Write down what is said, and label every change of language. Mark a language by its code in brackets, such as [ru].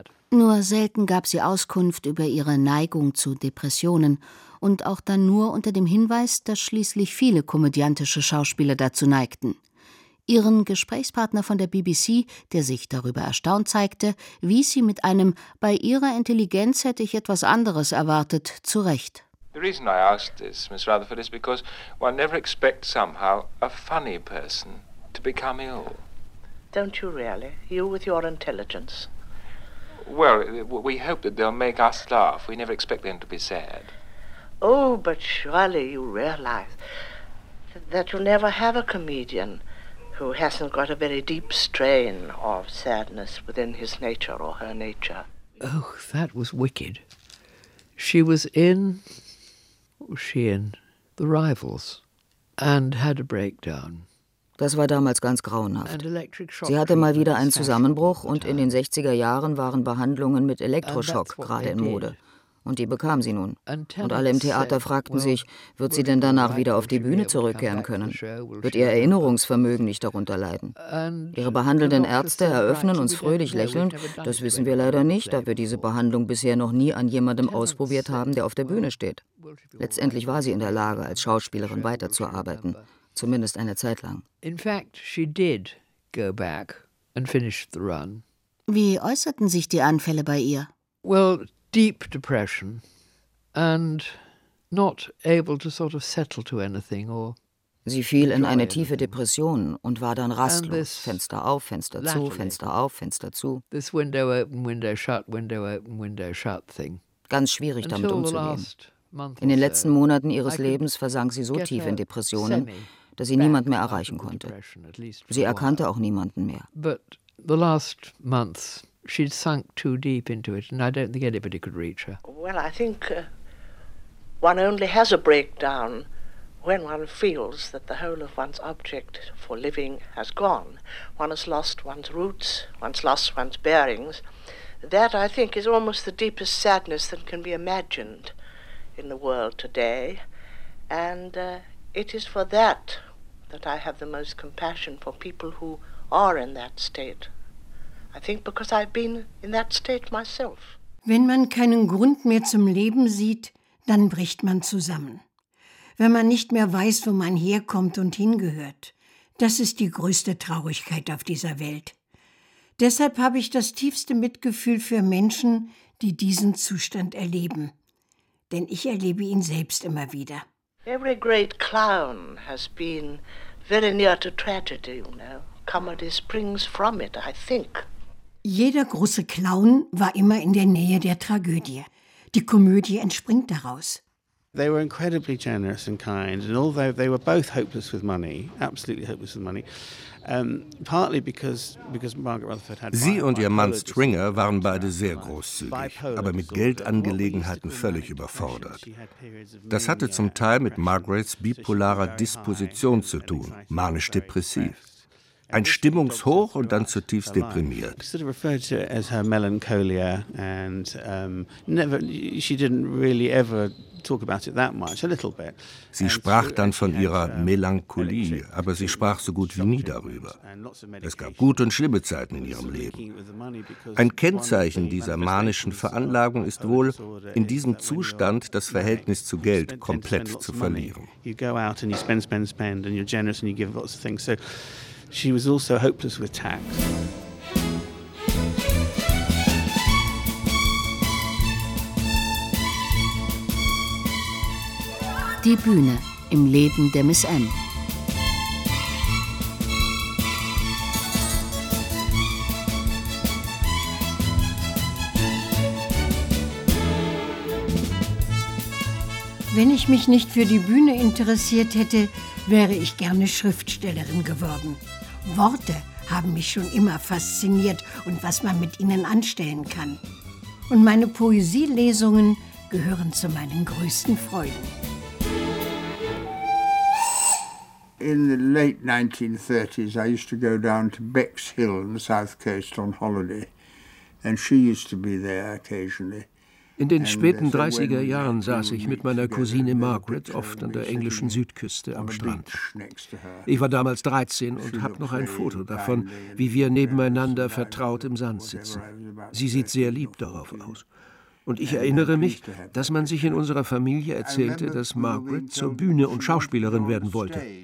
[de] Nur selten gab sie Auskunft über ihre Neigung zu Depressionen. Und auch dann nur unter dem Hinweis, dass schließlich viele komödiantische Schauspieler dazu neigten. Ihren Gesprächspartner von der BBC, der sich darüber erstaunt zeigte, wies sie mit einem »Bei Ihrer Intelligenz hätte ich etwas anderes erwartet« zurecht. [en] The reason I asked this, Miss Rutherford, is because one never expects somehow a funny person to become ill. Don't you really? You with your intelligence. Well, we hope that they'll make us laugh. We never expect them to be sad. Oh, but surely you realize that you'll never have a comedian who hasn't got a very deep strain of sadness within his nature or her nature. Oh, that was wicked. She was in, what was she in? The Rivals, and had a breakdown. [de] Das war damals ganz grauenhaft. Sie hatte mal wieder einen Zusammenbruch und in den 60er Jahren waren Behandlungen mit Elektroschock gerade in Mode. Und die bekam sie nun. Und alle im Theater fragten sich, wird sie denn danach wieder auf die Bühne zurückkehren können? Wird ihr Erinnerungsvermögen nicht darunter leiden? Ihre behandelnden Ärzte eröffnen uns fröhlich lächelnd, das wissen wir leider nicht, da wir diese Behandlung bisher noch nie an jemandem ausprobiert haben, der auf der Bühne steht. Letztendlich war sie in der Lage, als Schauspielerin weiterzuarbeiten, zumindest eine Zeit lang. [en] In fact, she did go back and finish the run. [de] Wie äußerten sich die Anfälle bei ihr? [en] Well, deep depression and not able to sort of settle to anything or. [de] Sie fiel in eine tiefe Depression und war dann rastlos. Fenster auf, Fenster zu, Fenster auf, Fenster zu. [en] This window open, window shut, window open, window shut thing. [de] Ganz schwierig damit umzugehen. In den letzten Monaten ihres Lebens versank sie so tief in Depressionen, dass sie niemand mehr erreichen konnte. Sie erkannte auch niemanden mehr. [en] The last months, she'd sunk too deep into it, and I don't think anybody could reach her. Well, I think one only has a breakdown when one feels that the whole of one's object for living has gone. One has lost one's roots, one's lost one's bearings. That, I think, is almost the deepest sadness that can be imagined in the world today. And it is for that that I have the most compassion for people who are in that state. I think because I've been in that state myself. [de] Wenn man keinen Grund mehr zum Leben sieht, dann bricht man zusammen. Wenn man nicht mehr weiß, wo man herkommt und hingehört, das ist die größte Traurigkeit auf dieser Welt. Deshalb habe ich das tiefste Mitgefühl für Menschen, die diesen Zustand erleben. Denn ich erlebe ihn selbst immer wieder. [en] Every great clown has been very near to tragedy, you know. Comedy springs from it, I think. [de] Jeder große Clown war immer in der Nähe der Tragödie. Die Komödie entspringt daraus. [en] They were incredibly generous and kind, and although they were both hopeless with money, absolutely hopeless with money, partly because Margaret Rutherford had. [de] Sie und ihr Mann Stringer waren beide sehr großzügig, aber mit Geldangelegenheiten völlig überfordert. Das hatte zum Teil mit Margarets bipolarer Disposition zu tun, manisch-depressiv. Ein Stimmungshoch und dann zutiefst deprimiert. [en] Sort of referred to it as her melancholia and never she didn't really ever talk about it that much, a little bit. [de] Sie sprach dann von ihrer Melancholie, aber sie sprach so gut wie nie darüber. Es gab gute und schlimme Zeiten in ihrem Leben. Ein Kennzeichen dieser manischen Veranlagung ist wohl, in diesem Zustand das Verhältnis zu Geld komplett zu verlieren. [en] You go out and you spend and you're generous and you give lots of things. So she was also hopeless with tax. [de] Die Bühne im Leben der Miss M. Wenn ich mich nicht für die Bühne interessiert hätte, wäre ich gerne Schriftstellerin geworden. Worte haben mich schon immer fasziniert und was man mit ihnen anstellen kann. Und meine Poesielesungen gehören zu meinen größten Freuden. [en] In the late 1930s I used to go down to Bexhill in the south coast on holiday and she used to be there occasionally. [de] In den späten 30er Jahren saß ich mit meiner Cousine Margaret oft an der englischen Südküste am Strand. Ich war damals 13 und habe noch ein Foto davon, wie wir nebeneinander vertraut im Sand sitzen. Sie sieht sehr lieb darauf aus. Und ich erinnere mich, dass man sich in unserer Familie erzählte, dass Margaret zur Bühne und Schauspielerin werden wollte.